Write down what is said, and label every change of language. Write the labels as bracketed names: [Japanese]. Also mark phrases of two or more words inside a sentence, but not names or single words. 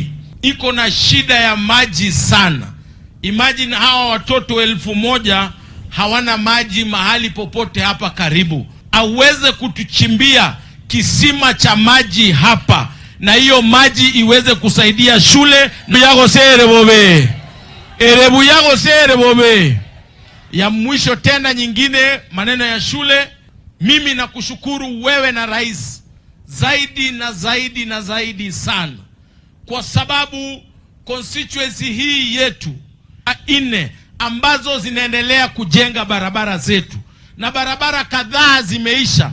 [Swahili] Iko na shida ya maji sana. Imagine hawa watoto 1000 hawana maji mahali popote hapa karibu. Aweze kutuchimbia kisima cha maji hapa, na hiyo maji iweze kusaidia shule. Nduyago sere bobe Erebu yago se erebobe. Ya mwisho tena nyingine, maneno ya shule. Mimi na kushukuru wewe na rais zaidi na zaidi na zaidi sana, kwa sababu constituency hii yetu 4 ambazo zinaendelea kujenga barabara zetu, na barabara kadhaa zimeisha.